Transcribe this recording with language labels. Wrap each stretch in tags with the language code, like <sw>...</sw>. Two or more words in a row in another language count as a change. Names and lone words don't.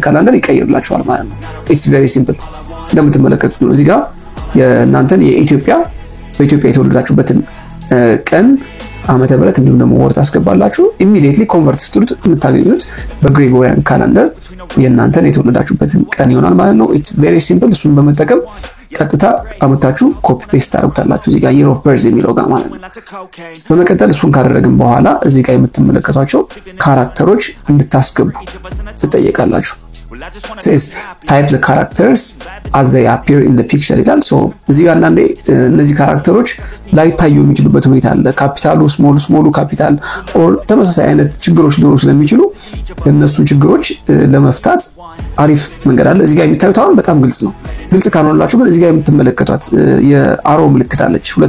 <am>ካላንደር ይቀይርላችኋል ማለት ነው።</am> <en>it's very simple</en> <am>እንደምትመለከቱት ነው። እዚህ ጋር የእናንተን የኢትዮጵያ በኢትዮጵያ የተወለዳችሁበትን ቀን ዓመተ ምህረት እንዲሁም ደግሞ ወር ታስገባላችሁ።</am> <en>immediately convert</en> <am>ስትሉት የምታገኙት በግሪጎሪያን ካላንደር የእናንተን የተወለዳችሁበትን ቀን ይሆናል ማለት ነው።</am> <en>it's very simple።</en> <am>እሱን በመጠቀም ቀጥታ አመታችሁ</am> <en>copy paste</en> <am>ታደርጉታላችሁ እዚህ ጋር</am> <en>year of birth</en> <am>የሚለው ጋር ማለት ነው። በመቀጠል እሱን ካደረግን በኋላ እዚህ ጋር የምትመለከቷቸው ካራክተሮች እንድታስገቡ ትጠየቃላችሁ።</am> <en>says type the characters as they appear in the picture</en> <am>ይላል። ሶ እዚህ ጋር አንዴ እነዚህ ካራክተሮች ላይታዩ የሚችሉበት ሁኔታ አለ። ካፒታሉ ስሞሉ</am> <en>capital or</en> <am>ተመሳሳይ አይነት ችግሮች ሊኖሩ ስለሚችሉ እነሱ ችግሮች ለመፍታት አሪፍ መንገድ አለ። እዚህ ጋር የሚታዩት አሁን በጣም ግልጽ ነው። ግልጽ ካልሆነላችሁ ግን እዚህ ጋር የምትመለከቷት የአሮ ምልክት አለች፣ ሁለት</am>